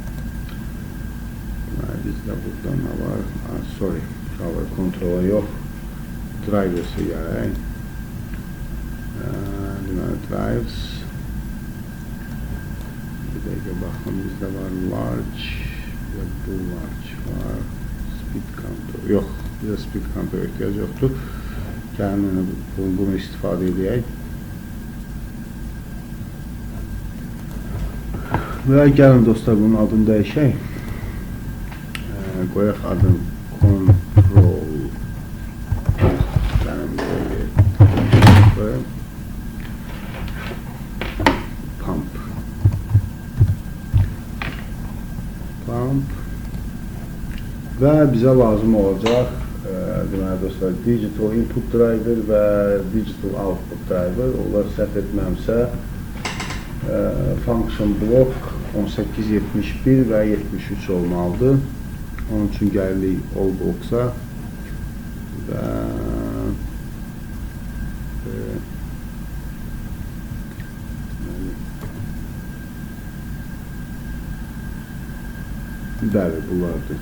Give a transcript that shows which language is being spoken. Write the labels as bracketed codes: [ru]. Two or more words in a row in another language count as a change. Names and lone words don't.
[az] Bizdə burada nə var? Sorry, Ctrl-A yox. Drivers'ı gələk. Deməli drives. Bir dəqiqə baxın, bizdə var large və bu large var. [en] Speed counter [az] yox, bizə [en] speed counter [az] ehtiyac yoxdur. Gəlin bunu istifadə edək. Və gəlin dostlar bunun adını dəyişək. Qoyaq adın Control Pump və bizə lazım olacaq deməli dostlar [en] digital input driver [az] və [en] digital output driver. [az] Onlar səhv etməmsə [en] function block [az] 1871 və 73 olmalıdır. Onun üçün gəlirik all box'a və bəli, bunlardır.